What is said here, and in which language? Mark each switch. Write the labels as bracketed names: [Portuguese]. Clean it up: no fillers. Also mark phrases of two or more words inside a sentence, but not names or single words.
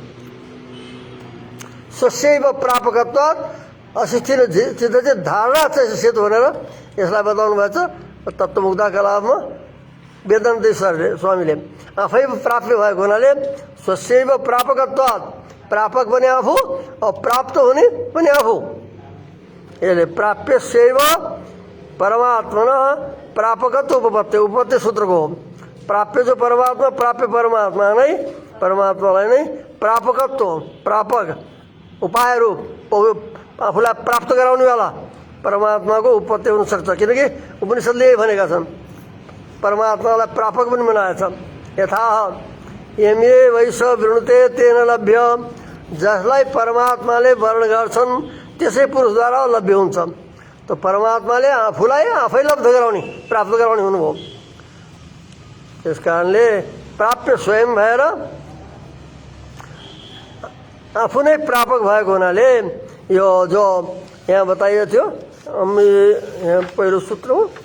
[Sanskrit] स्वस्यैव प्रापकत्वात् अशिष्टिन [Nepali] चित्त चाहिँ धारणा चाहिँ सेतु भनेर यसलाई बताउनु भएको छ तत्त्वमुक्ता कलामा वेदान्त स्वामीले। आफै प्राप्य भएको हुनाले [Sanskrit] स्वस्यैव प्रापकत्वात्, [Nepali] प्रापक पनि आफू प्राप्त हुने पनि आफू। यसले [Sanskrit] प्राप्यस्यैव परमात्मना प्रापकत्व उपपत्ति उपपत्ति [Nepali] सूत्र को प्राप्य जो परमात्मा प्राप्य परमात्मा नहीं परमात्मालाई नै प्रापकत्व प्रापक उपाय रूप आफूलाई प्राप्त गराउनेवाला परमात्माको उपपत्ति हुन सक्छ किनकि उपनिषदले यही भनेका छन् परमात्मालाई प्रापक पनि बनाएछ [Sanskrit] यथा यमे वैश वृणुते तेन लभ्य [Nepali] जसलाई परमात्माले वर्ण गर्छन् त्यसै पुरुषद्वारा लभ्य हुन्छ त परमात्माले आफूलाई आफै लब्ध गराउने प्राप्त गराउने हुनुभयो त्यस कारणले प्राप्य स्वयं भएर आफू नै प्रापक भएको हुनाले यो जो यहाँ बताइएको थियो यहाँ पहिलो सूत्र हो